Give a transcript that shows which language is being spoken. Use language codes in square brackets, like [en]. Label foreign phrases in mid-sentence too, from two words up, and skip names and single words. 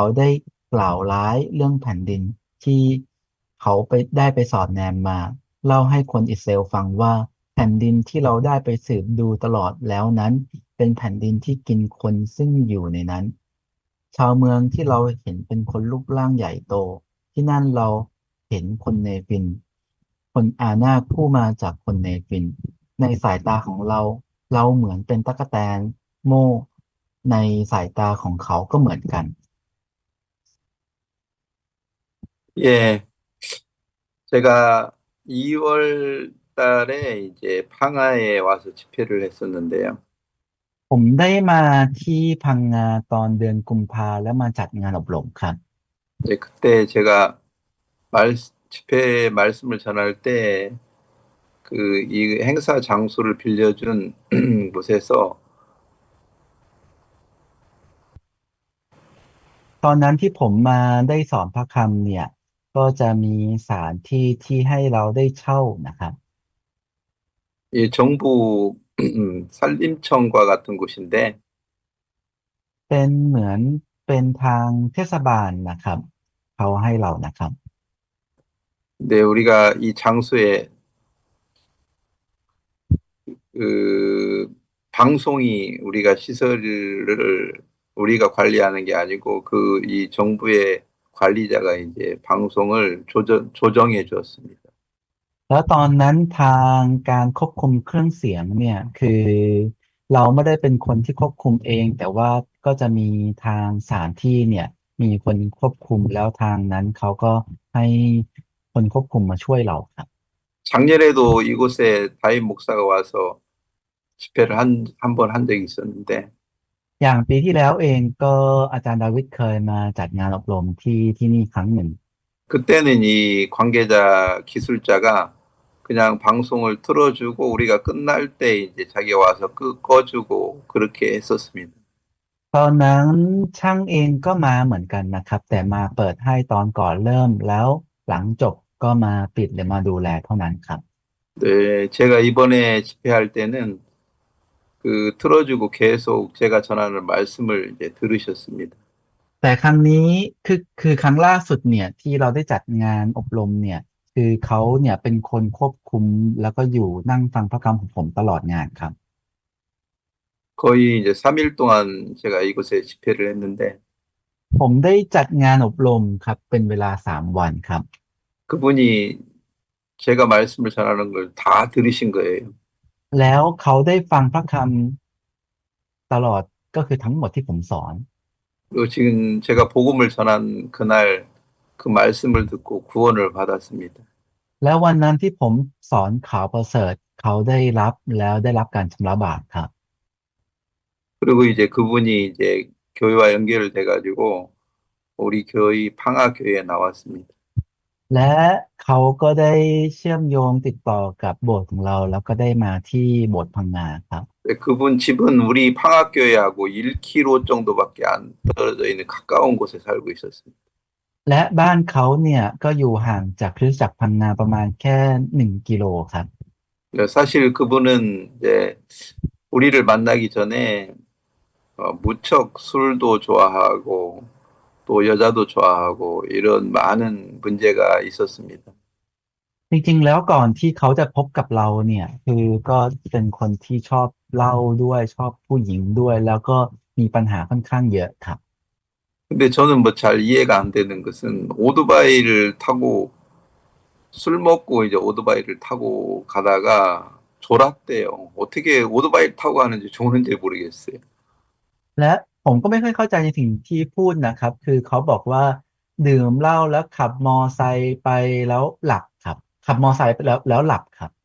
[th] ได้กล่าวร้ายเรื่องแผ่นดินที่เขาได้ไปสอดแนมมาเล่าให้คนอิสราเอลฟังว่าแผ่นดินที่เราได้ไปสืบดูตลอดแล้วนั้นเป็นแผ่นดินที่กินคนซึ่งอยู่ในนั้นชาวเมืองที่เราเห็นเป็นคนรูปร่างใหญ่โตที่นั่นเราเห็นคนเนฟินคนอานาคผู้มาจากคนเนฟินในสายตาของเราเหมือนเป็นตั๊กแตนโม่ในสายตาของเขาก็เหมือนกัน [ko] 예, 제가 2월 달에 이제 방하에 와서 집회를 했었는데요. [th] ผมได้มาที่พังงาตอนเดือนกุมภาแล้วมาจัดงานอบรมครับ [ko] 이제 그때 제가 집회 말씀을 전할 때 이 행사 장소를 빌려준 곳에서 [th] ตอนนั้นที่ผมมาได้สอนพระคำเนี่ยก็จะมีสถานที่ที่ให้เราได้เช่านะครับ [ko] 이 정부 산림청과 같은 곳인데 [th] เป็นเหมือนเป็นทางเทศบาลนะครับเขาให้เรานะครับ [ko] 근데 우리가 이 장소에 그 방송이 우리가 시설을 우리가 관리하는 게 아니고 이 정부의 관리자가 이제 방송을 조정해 주었습니다. [th] แล้วตอนนั้นทางการควบคุมเครื่องเสียงเนี่ยคือเราไม่ได้เป็นคนที่ควบคุมเองแต่ว่าก็จะมีทางสถานที่เนี่ยมีคนควบคุมแล้วทางนั้นเขาก็ให้คนควบคุมมาช่วยเราครับ [ko] 작년에도 이곳에 다임 목사가 와서 집회를 한 번 한 적이 있었는데 [th] อย่างปีที่แล้วเองก็อาจารย์ดาวิดเคยมาจัดงานอบรมที่นี่ครั้งหนึ่ง [ko] 그때는 이 관계자 기술자가 그냥 방송을 틀어주고 우리가 끝날 때 이제 자기가 와서 꺼주고 그렇게 했었습니다. [th] ตอนนั้นช่างเองก็มาเหมือนกันนะครับแต่มาเปิดให้ตอนก่อนเริ่มแล้วหลังจบก็มาปิดหรือมาดูแลเท่านั้นครับ [ko] 네, 제가 이번에 집회할 때는 틀어주고 계속 제가 전하는 말씀을 이제 들으셨습니다. [th] แต่ครั้งนี้คือครั้งล่าสุดเนี่ยที่เราได้จัดงานอบรมเนี่ยคือเขาเนี่ยเป็นคนควบคุมแล้วก็อยู่นั่งฟังพระคำของผมตลอดงานครับ [ko] 거의 이제 3일 동안 제가 이곳에 집회를 했는데, [th] ผมได้จัดงานอบรมครับเป็นเวลา3 วันครับ [ko] 그분이 제가 말씀을 전하는 걸 다 들으신 거예요. [th] แล้วเขาได้ฟังพระคำตลอดก็คือทั้งหมดที่ผมสอน [ko] 그리고 지금 제가 복음을 전한 그날 그 말씀을 듣고 구원을 받았습니다. [th] แล้ววันนั้นที่ผมสอนข่าวประเสริฐเขาได้รับแล้วได้รับการชำระบาปครับ [ko] 그리고 이제 그분이 이제 교회와 연결을 돼가지고 우리 교회 방화교회에 나왔습니다. [th] และเขาก็ได้เชื่อมโยงติดต่อกับโบสถ์ของเราแล้วก็ได้มาที่โบสถ์พังงาครับ [ko] 그분 집은 우리 방화교회하고 1km 정도밖에 안 떨어져 있는 가까운 곳에 살고 있었습니다. [th] และบ้านเขาเนี่ยก็อยู่ห่างจากคริสตจักรพังงาประมาณแค่1 กิโลครับ [ko] 사실 그분은 이제 우리를 만나기 전에 무척 술도 좋아하고 또 여자도 좋아하고 이런 많은 문제가 있었습니다. [th] จริงๆแล้วก่อนที่เขาจะพบกับเราเนี่ยคือก็เป็นคนที่ชอบเหล้าด้วยชอบผู้หญิงด้วยแล้วก็มีปัญหาค่อนข้างเยอะครับ [ko] 근데 저는 뭐 잘 이해가 안 되는 것은 오토바이를 타고 술 먹고 이제 오토바이를 타고 가다가 졸았대요. 어떻게 오토바이를 타고 가는지 좋은지 모르겠어요. [th] และผมก็ไม่ค่อยเข้าใจในสิ่งที่พูดนะครับคือเขาบอกว่าดื่มเหล้าแล้วขับมอไซค์ไปแล้วหลับครับขับมอไซค์ไปแล้วหลับครับ